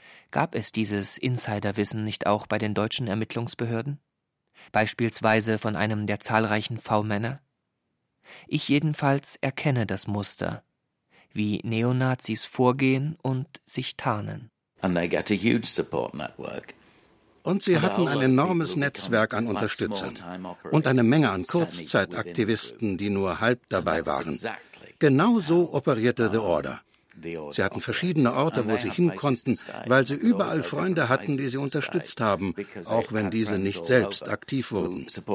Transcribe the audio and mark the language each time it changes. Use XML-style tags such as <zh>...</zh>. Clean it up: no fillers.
<de>Gab es dieses Insiderwissen nicht auch bei den deutschen Ermittlungsbehörden? Beispielsweise von einem der zahlreichen V-Männer? Ich jedenfalls erkenne das Muster, wie Neonazis vorgehen und sich tarnen.</de> <en>And they get a huge support network.</en> <de>Und sie hatten ein enormes Netzwerk an Unterstützern und eine Menge an Kurzzeitaktivisten, die nur halb dabei waren. Genau so operierte The Order. Sie hatten verschiedene Orte, wo sie hin konnten, weil sie überall Freunde hatten, die sie unterstützt haben, auch wenn diese nicht selbst aktiv wurden.</de>